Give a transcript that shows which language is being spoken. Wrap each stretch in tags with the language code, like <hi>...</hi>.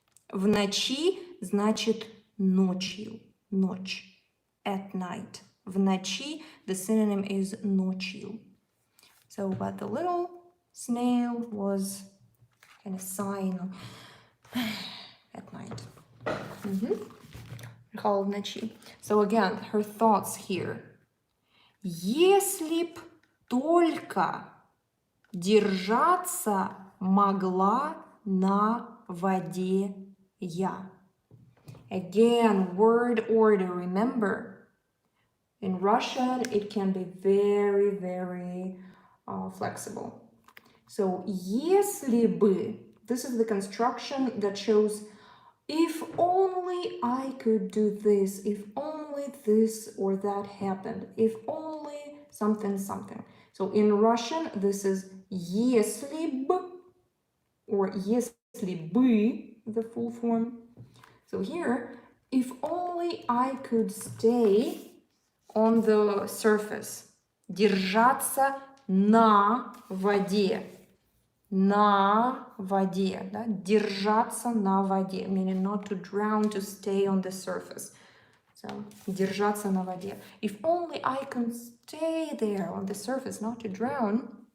<ru>В ночи значит ночью, ночь,</ru> <en>at night.</en> <ru>В ночи,</ru> <en>the synonym is ночью. So, but the little snail was kind of sighing</en> <ru>Михаила в ночи.</ru> <en>So again, her thoughts here.</en> <ru>Если б только держаться могла на воде я.</ru> <en>Again, word order, remember. In Russian, it can be very, very flexible. So, если бы, this is the construction that shows if only I could do this, if only this or that happened, if only something, something. So in Russian, this is если бы or если бы, the full form. So here, if only I could stay on the surface,</en> <ru>держаться на воде. На воде, да? Держаться на воде,</ru> <en>meaning not to drown, to stay on the surface.</en> <ru>So, держаться на воде.</ru> <en>If only I can stay there on the surface, not to drown.</en>